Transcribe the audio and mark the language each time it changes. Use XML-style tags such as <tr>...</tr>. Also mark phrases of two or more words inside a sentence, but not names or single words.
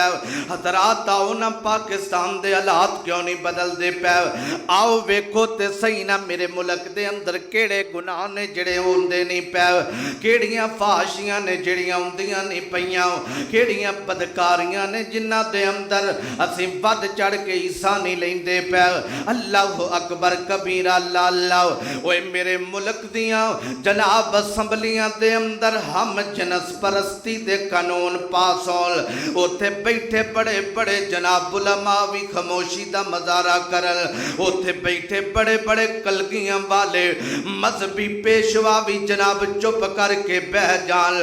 <pa>ਹਜ਼ਰਾਤ ਆਓ ਨਾ ਪਾਕਿਸਤਾਨ ਦੇ ਹਾਲਾਤ ਕਿਉਂ ਨਹੀਂ ਬਦਲਦੇ ਪਏ। ਆਓ ਵੇਖੋ ਤੇ ਸਹੀ ਨਾ ਮੇਰੇ ਮੁਲਕ ਦੇ ਅੰਦਰ ਕਿਹੜੇ ਗੁਨਾਹ ਨੇ ਜਿਹੜੇ ਹੁੰਦੇ ਨਹੀਂ ਪਏ, ਕਿਹੜੀਆਂ ਫ਼ਹਾਸ਼ੀਆਂ ਨੇ ਜਿਹੜੀਆਂ ਹੁੰਦੀਆਂ ਨਹੀਂ ਪਈਆਂ, ਕਿਹੜੀਆਂ ਬਦਕਾਰੀਆਂ ਨੇ ਜਿਨ੍ਹਾਂ ਦੇ ਅੰਦਰ ਅਸੀਂ ਵਧ ਚੜ੍ਹ ਕੇ ਹਿੱਸਾ ਨਹੀਂ ਲੈਂਦੇ ਪਏ।</pa> <ar>الله أكبر كبيرا.</ar> <pa>ਅੱਲਾਹ ਓਏ ਮੇਰੇ ਮੁਲਕ ਦੀਆਂ ਜਨਾਬ ਅਸੰਬਲੀਆਂ ਦੇ ਅੰਦਰ ਹਮ ਜਿਨਸ ਪਰਸਤੀ ਦੇ ਕਾਨੂੰਨ ਪਾਸ ਹੋਣ, ਉੱਥੇ ਬੈਠੇ ਵੱਡੇ ਵੱਡੇ ਜਨਾਬ ਉਲਮਾ ਵੀ ਖ਼ਾਮੋਸ਼ੀ ਦਾ ਮਜ਼ਾਹਰਾ ਕਰਨ, ਉੱਥੇ ਬੈਠੇ ਵੱਡੇ ਵੱਡੇ ਕਲਗੀਆਂ ਵਾਲੇ ਮਜ਼ਹਬੀ ਪੇਸ਼ਵਾ ਵੀ ਜਨਾਬ ਚੁੱਪ ਕਰਕੇ ਬਹਿ ਜਾਣ।</pa>